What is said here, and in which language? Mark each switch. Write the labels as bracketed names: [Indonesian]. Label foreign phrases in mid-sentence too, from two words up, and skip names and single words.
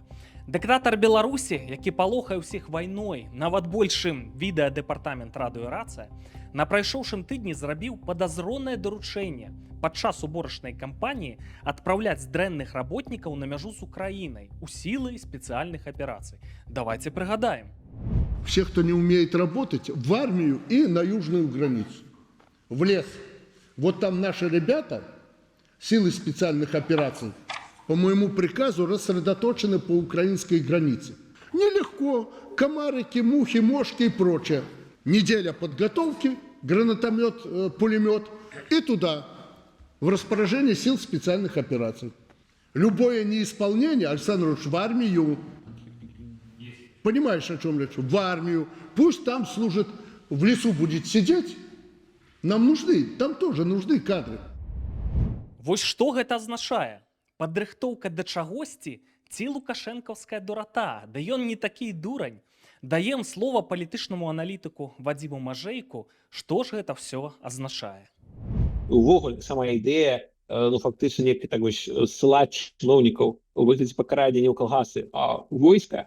[Belarusian] Дыктатар Беларусі, які палохае ўсіх вайной, нават большым відэадэпартамент радыёрацыя, на прайшоўшым тыдні зрабіў падазронае даручэнне падчас уборачнай кампаніі адпраўляць дрэнных работнікаў на мяжу з Украінай у сілы спецыяльных аперацый. Давайте прыгадаем. [Russian] Всех, кто не умеет работать, в армию и на южную границу, в лес. Вот там наши ребята, силы специальных операций, по моему приказу рассредоточены по украинской границе. Нелегко, комарики, мухи, мошки и прочее. Неделя подготовки, гранатомет, пулемет и туда, в распоряжение сил специальных операций. Любое неисполнение, Александр Ильич, в армию. Понимаешь, о чем речь? В армию. Пусть там служит, в лесу будет сидеть. Нам нужны, там тоже нужны кадры. [Belarusian] Вось што гэта азначае? Падрыхтоўка да чагосьці ці лукашэнкаўская дурата? Да ён не такі дурань. Даем слова палітычнаму аналітыку Вадзіму Мажэйку, што ж гэта ўсё азначае. Увогуле, сама ідэя, фактычна неяк так вось ссылаць чыноўнікаў у выглядзе пакарання не ў калгасы, а ў войска.